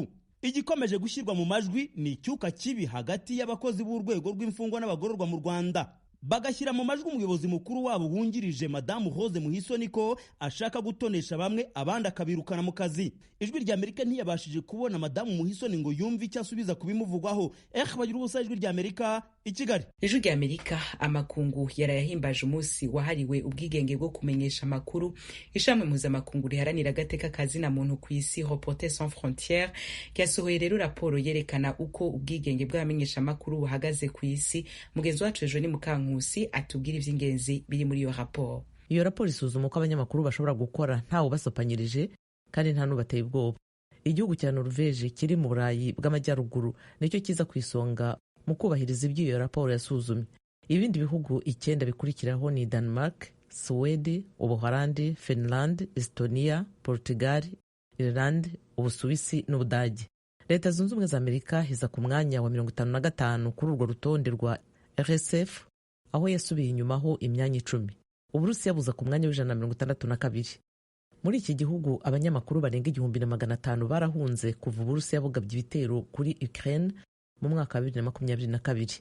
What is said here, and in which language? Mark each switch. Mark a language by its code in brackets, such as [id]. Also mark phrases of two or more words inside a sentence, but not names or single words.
[rw] Igikomeje gushyirwa mu majwi ni icyuka kibi hagati y'abakozi b'urwego rw'imfungwa n'abagororwa mu Rwanda. Bagashyira mu majwi umuyobozi mukuru wabo wungirije Madamu Rose Muhisoni ko ashaka gutonesha bamwe abandi akabirukana mu kazi. Ijwi rya Amerika ntiyabashije kubona Madamu Muhisoni ngo yumve icyo asubiza kubimuvugwaho. Bagira ubusa Ijwi rya Amerika i Kigali. Ijwi rya Amerika amakungu yarayahimbaje umunsi wahariwe ubwigenge bwo kumenyesha amakuru. Ishamwe mpuzamakungu riharanira agateka kazina muntu ku isi Reporters sans frontières ryasohoye rero raporo yerekana uko ubwigenge bw'abamenyesha amakuru buhagaze ku isi. Mugenzi wacu ejo ni Mukankusi atubwira iby'ingenzi biri muri iyo raporo. Iyo raporo isuzuma uko abanyamakuru bashobora gukora ntawe basopanyirije kandi nta n'ubateye ubwoba. Igihugu cya Norvège kiri mu Burayi bw'amajyaruguru nicyo kiza ku isonga mu kubahiriza ibyo iyo raporo yasuzumye. Ibindi bihugu 9 bikurikiraho ni Denmark, Sweden, Ubuholandi, Finland, Estonia, Portugal, Ireland, Ubusuwisi n'Ubudage. Leta Zunze Ubumwe za Amerika iza ku mwanya wa 55 kuri urwo rutonde rwa RSF, aho yasubiye inyumaho imyanya 10. Uburusiya buza ku mwanya w'162. Muri iki gihugu abanyamakuru barenga 1500 barahunze kuva Uburusiya bugabye ibitero kuri Ukraine mu mwaka wa 2022.